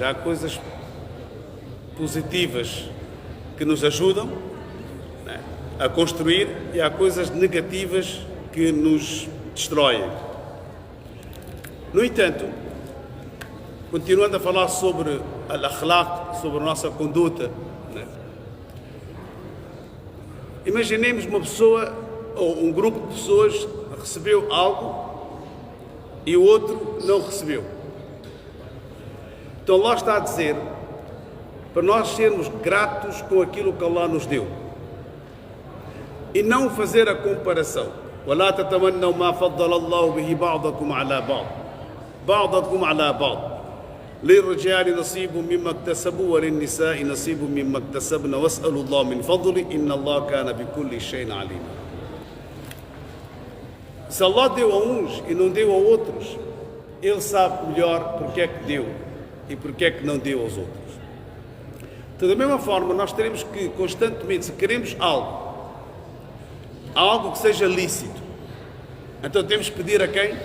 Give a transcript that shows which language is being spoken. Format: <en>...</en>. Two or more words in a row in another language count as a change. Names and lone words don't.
<pt>Há coisas positivas que nos ajudam, né, a construir, e há coisas negativas que nos destroem. No entanto, continuando a falar sobre al-akhlaq, sobre a nossa conduta, né, imaginemos uma pessoa ou um grupo de pessoas recebeu algo e o outro não recebeu. Então Allah está a dizer para nós sermos gratos com aquilo que Allah nos deu e não fazer a comparação.</pt> <ar>وَلَا تَتَمَنَّوْا مَا فَضَّلَ اللَّهُ بِهِ بَعْضَكُمْ عَلَى بَعْضٍ بَعْضَكُمْ عَلَى بَعْضٍ لِلرِّجَالِ نَصِيبٌ مِّمَّا اكْتَسَبُوا وَلِلنِّسَاءِ نَصِيبٌ مِّمَّا اكْتَسَبْنَ وَاسْأَلُوا اللَّهَ مِنْ فَضْلِهِ إِنَّ اللَّهَ كَانَ بِكُلِّ شَيْءٍ عَلِيمًا.</ar> <pt>Se Allah deu a uns e não deu a outros, Ele sabe melhor porque é que deu e porque é que não deu aos outros. Então, da mesma forma, nós teremos que constantemente, se queremos algo que seja lícito, então temos que pedir a quem?</pt>